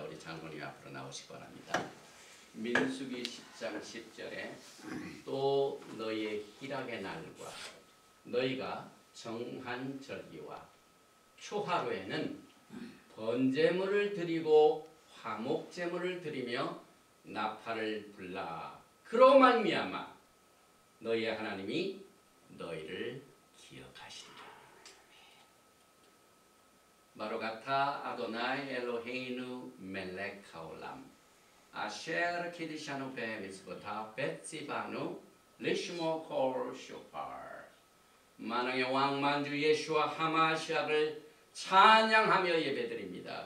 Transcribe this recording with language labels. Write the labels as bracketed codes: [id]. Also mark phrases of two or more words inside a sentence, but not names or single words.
[ko] 우리 장로님 앞으로 나오시기 바랍니다. 민수기 10장 10절에 또 너희의 희락의 날과 너희가 정한 절기와 초하루에는 번제물을 드리고 화목제물을 드리며 나팔을 불라. 그로 말미암아 너희의 하나님이 너희를 기억하시리라. [he] ברוך אתה אדוני אלוהינו מלך העולם אשר קדשנו במצוותיו וצוונו לשמוע קול שופר. [ko] 만왕의 왕 만주 예수와 하마시아를 찬양하며 예배드립니다.